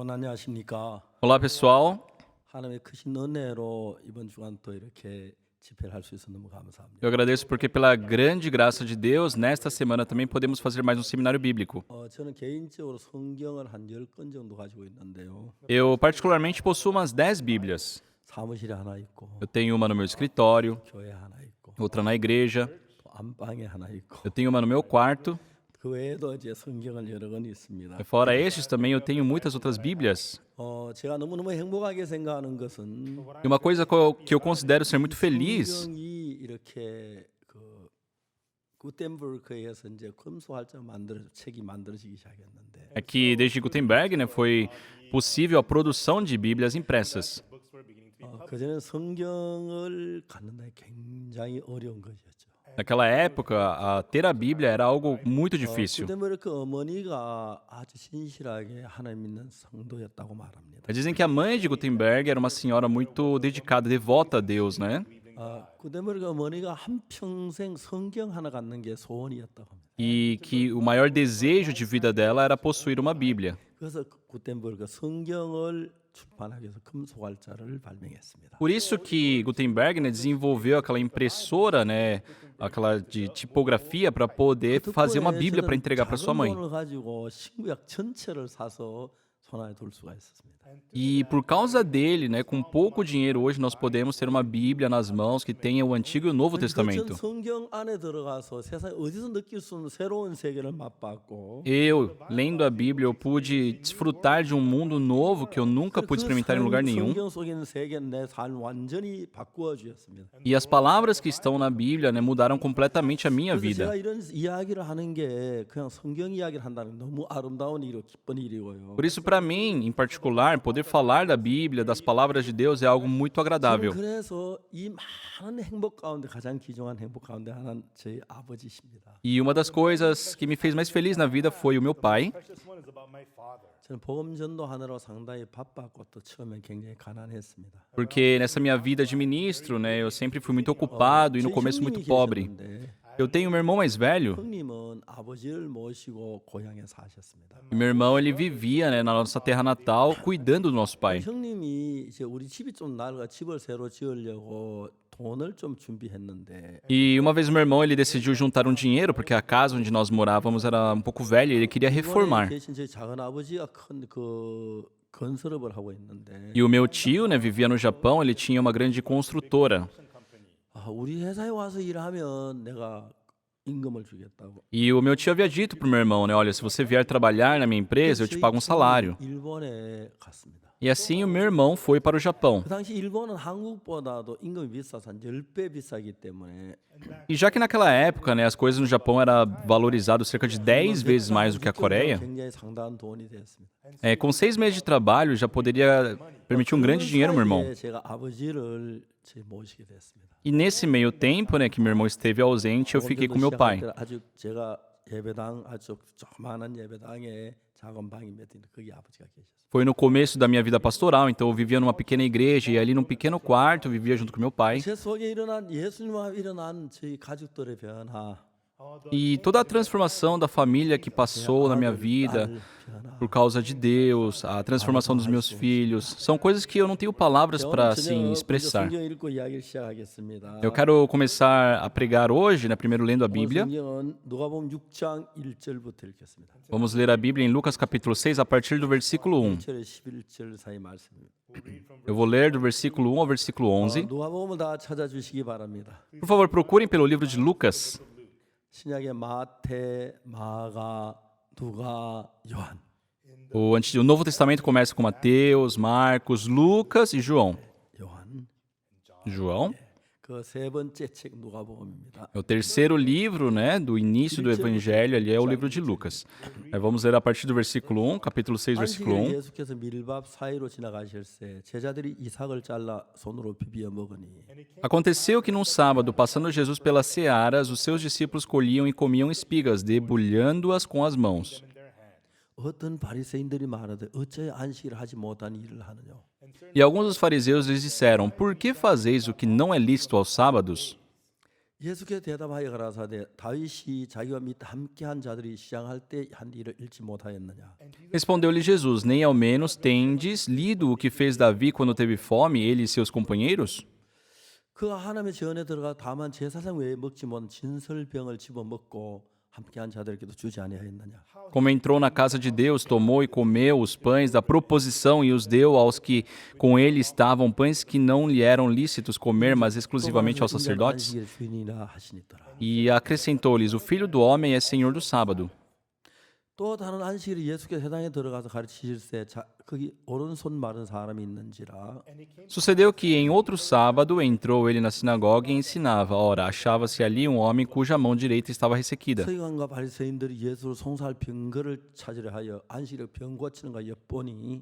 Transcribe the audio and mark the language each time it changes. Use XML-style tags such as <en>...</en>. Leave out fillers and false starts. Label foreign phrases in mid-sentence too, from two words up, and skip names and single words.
<ko>안녕하십니까.</ko> <pt>Olá, pessoal.</pt> <ko>하나님의 크신 은혜로 이번 주간 또 이렇게 집회를 할 수 있어서 너무 감사합니다.</ko> <pt>Eu agradeço porque, pela grande graça de Deus, nesta semana também podemos fazer mais um seminário bíblico.</pt> <ko>저는 개인적으로 성경을 한 10권 정도 가지고 있는데요.</ko> <pt>Eu, particularmente, possuo umas 10 Bíblias.</pt> <ko>사무실에 하나 있고,</ko> <pt>Eu tenho uma no meu escritório,</pt> <ko>교회 하나 있고,</ko> <pt>outra na igreja,</pt> <ko>또 안방에 하나 있고,</ko> <pt>eu tenho uma no meu quarto.</pt> <ko>그 외에도 이제 성경을 여러 권 있습니다.</ko> <pt>Fora estes, também eu tenho muitas outras Bíblias.</pt> <ko>제가 너무너무 행복하게 생각하는 것은</ko> <pt>E uma coisa que eu considero ser muito feliz</pt> <ko>성경이 이렇게 구텐버그에 의해서 이제 금속활자가 책이 만들어지기 시작했는데</ko> <pt>é que, desde Gutenberg, né, foi possível a produção de Bíblias impressas.</pt> <ko>그전에는 성경을 갖는다 굉장히 어려운 것이었죠.</ko> <pt>Naquela época, ter a Bíblia era algo muito difícil.</pt> <ko>구텐버그 어머니가 아주 신실하게 하나님 믿는 성도였다고 말합니다.</ko> <pt>Dizem que a mãe de Gutenberg era uma senhora muito dedicada, devota a Deus, né?</pt> <ko>구텐버그 어머니가 한 평생 성경 하나 갖는 게 소원이었다고 합니다.</ko> <pt>E que o maior desejo de vida dela era possuir uma Bíblia.</pt> <ko>그래서 구텐버그 성경을 출판하기 위해서 금속활자를 발명했습니다.</ko> <pt>Por isso que Gutenberg, né, desenvolveu aquela impressora, né, aquela de tipografia para poder fazer uma Bíblia para entregar para sua mãe.</pt> <ko>돈을 가지고 신구약 전체를 사서 손안에 둘 수가 있었습니다.</ko> <pt>E por causa dele, né, com pouco dinheiro hoje nós podemos ter uma Bíblia nas mãos que tenha o Antigo e o Novo</pt> <ko>전</ko> <pt>Testamento.</pt> <ko>성경 안에 들어가서 세상에 어디서 느낄 수 없는 새로운 세계를 맛봤고</ko> <pt>Eu, lendo a Bíblia, eu pude desfrutar de um mundo novo que eu nunca pude experimentar em lugar nenhum.</pt> <ko>성경 속에 있는 세계는 내 삶 완전히 바꾸어 주었습니다.</ko> <pt>E as palavras que estão na Bíblia, né, mudaram completamente a minha</pt> <ko>그래서</ko> <pt>vida.</pt> <ko>제가 이런 이야기를 하는 게 그냥 성경 이야기를 한다는 게 너무 아름다운 일이고 기쁜 일이고요.</ko> <pt>Por isso, para mim, em particular, poder falar da Bíblia, das palavras de Deus, é algo muito</pt> <ko>저는</ko> <pt>agradável.</pt> <ko>그래서 이 많은 행복 가운데 가장 귀중한 행복 가운데 하나는 저희 아버지십니다.</ko> <pt>E uma das coisas que me fez mais feliz na vida foi o meu pai.</pt> <ko>저는 복음 전도하느라 상당히 바빴고 또 처음엔 굉장히 가난했습니다.</ko> <pt>Porque nessa minha vida de ministro, né, eu sempre fui muito ocupado e no</pt> <ko>제</ko> <pt>começo muito</pt> <ko>형님이</ko> <pt>pobre.</pt> <ko>계셨는데</ko> <pt>Eu tenho meu irmão mais velho,</pt> <ko>형님은 아버지를 모시고 고향에 사셨습니다.</ko> <pt>e meu irmão ele vivia, né, na nossa terra natal, cuidando do nosso pai.</pt> <ko>형님이 이제 우리 집이 좀 낡아 집을 새로 지으려고 돈을 좀 준비했는데</ko> <pt>E uma vez meu irmão ele decidiu juntar um dinheiro, porque a casa onde nós morávamos era um pouco velha e ele queria</pt> <ko>일본에</ko> <pt>reformar.</pt> <ko>계신 제 작은 아버지가 큰 그 건설업을 하고 있는데</ko> <pt>E o meu tio, né, vivia no Japão, ele tinha uma grande construtora.</pt> <ko>우리 회사에 와서 일하면 내가 임금을 주겠다고.</ko> <pt>E o meu tio havia dito pro meu irmão, né, olha, se você vier trabalhar na minha empresa, eu te pago um salário.</pt> <ko>일본에 갔습니다.</ko> <pt>E assim o meu irmão foi para o Japão.</pt> <ko>그 당시 일본은 한국보다도 임금이 비싸서 한 10배 비싸기 때문에</ko> <pt>E já que naquela época, né, as coisas no Japão era valorizado cerca de 10 vezes mais do que a Coreia,</pt> <ko>굉장히 상당한 돈이 됐습니다.</ko> <pt>com 6 meses de trabalho já poderia permitir um grande dinheiro, meu irmão.</pt> <ko>사이에 제가 아버지를 모시게 됐습니다.</ko> <pt>E nesse meio tempo, né, que meu irmão esteve ausente, eu fiquei com meu pai.</pt> <ko>아주 제가 예배당 아주 조그마한 예배당에 작은 방이 몇 있는데 거기 아버지가 계셨어요.</ko> <pt>Foi no começo da minha vida pastoral, então eu vivia numa pequena igreja e ali num pequeno quarto eu vivia junto com meu pai.</pt> <ko>제 속에 일어난 예수님과 일어난 저희 가족들의 변화,</ko> <pt>E toda a transformação da família que passou na minha vida por causa de Deus, a transformação dos meus filhos, são coisas que eu não tenho palavras para assim expressar.</pt> <ko>성경 읽고 이야기를 시작하겠습니다.</ko> <pt>Eu quero começar a pregar hoje, né, primeiro lendo a Bíblia.</pt> <ko>성경은 누가복음 6장 1절부터 읽겠습니다.</ko> <pt>Vamos ler a Bíblia em Lucas capítulo 6 a partir do versículo 1.</pt> <ko>1절에 11절 사이 말씀입니다.</ko> <pt>Eu vou ler do versículo 1 ao versículo 11.</pt> <ko>누가복음을 다 찾아주시기 바랍니다.</ko> <pt>Por favor, procurem pelo livro de Lucas.</pt> <ko>신약의 마태, 마가, 누가, 요한.</ko> <pt>O Novo Testamento começa com Mateus, Marcos, Lucas e João.</pt> <ko>요한.</ko> <pt>João</pt> <ko>그 세 번째 책 누가복음입니다.</ko> <pt>é o terceiro livro, né, do início do Evangelho, ali é o livro de Lucas. Vamos ler a partir do versículo 1, capítulo 6, versículo</pt> <ko>안식일에</ko> <pt>1.</pt> <ko>예수께서 밀밥 사이로 지나가실새 제자들이 이삭을 잘라 손으로 비비어 먹으니</ko> <pt>Aconteceu que num sábado, passando Jesus pelas searas, os seus discípulos colhiam e comiam espigas, debulhando-as com as mãos.</pt> <ko>어떤 바리새인들이 말하되 어찌 안식일 하지 못한 일을 하느냐.</ko> <pt>E alguns dos fariseus lhes disseram, por que fazeis o que não é lícito aos sábados?</pt> <ko>예수께서 대답하여 가라사대 다윗이 자기와 및 함께한 자들이 시장할 때 한 일을 읽지 못하였느냐.</ko> <pt>Respondeu-lhe Jesus: Nem ao menos tendes lido o que fez Davi quando teve fome, ele e seus companheiros?</pt> <ko>그가 하나님의 전에 들어가 다만 제사장 외에 먹지 못한 진설병을 집어 먹고 함께한 자들에게도 주지 아니하였느냐.</ko> <pt>Como entrou na casa de Deus, tomou e comeu os pães da proposição e os deu aos que com ele estavam, pães que não lhe eram lícitos comer, mas exclusivamente aos sacerdotes?</pt> <ko>안식일 주인이라 하시니더라.</ko> <pt>E acrescentou-lhes: O Filho do Homem é Senhor do sábado.</pt> <ko>또 다른 안식일에 예수께서 회당에 들어가서 가르치실세 거기 오른손 마른 사람이 있는지라.</ko> <pt>Sucedeu que em outro sábado entrou ele na sinagoga e ensinava. Ora, achava-se ali um homem cuja mão direita estava ressequida.</pt> <ko>서기관과 바리새인들이 예수를 송사할 병거를 찾으려 하여 안식일에 병 고치는가 엿보니</ko>